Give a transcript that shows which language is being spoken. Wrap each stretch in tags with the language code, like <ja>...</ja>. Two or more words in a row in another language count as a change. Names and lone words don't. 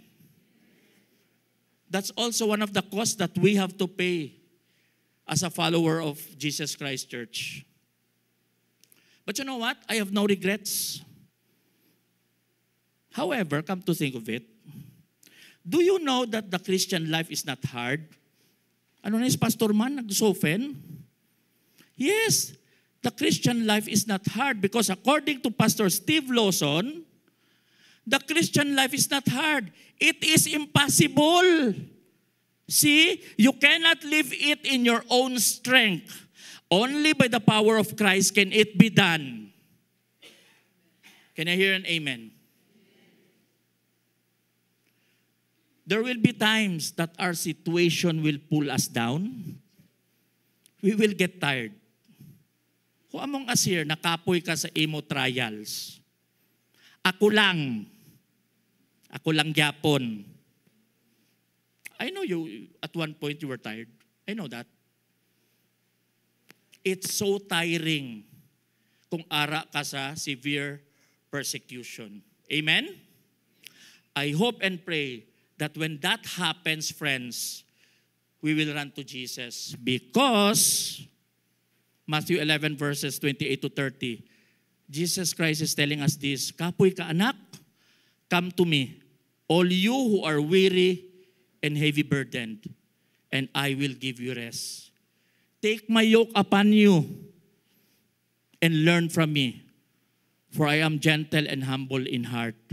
<en>That's also one of the costs that we have to pay as a follower of Jesus Christ Church. But you know what? I have no regrets. However, come to think of it, do you know that the Christian life is not hard?</en> <hil>Ano na is Pastor Man, nag-soften?</hil> <en>Yes, the Christian life is not hard because according to Pastor Steve Lawson, the Christian life is not hard. It is impossible. See, you cannot live it in your own strength. Only by the power of Christ can it be done. Can I hear an amen? There will be times that our situation will pull us down. We will get tired. Who among us here,</en> <hil>nakapoy ka sa imo trials? Ako lang gyapon.</hil> <en>I know you, at one point you were tired. I know that. It's so tiring</en> <hil>kung ara ka sa</hil> <en>severe persecution. Amen? I hope and pray that when that happens, friends, we will run to Jesus because Matthew 11 verses 28 to 30, Jesus Christ is telling us this,</en> <hil>kapoy ka anak,</hil> <en>come to me, all you who are weary and heavy burdened, and I will give you rest. Take my yoke upon you and learn from me, for I am gentle and humble in heart.</en>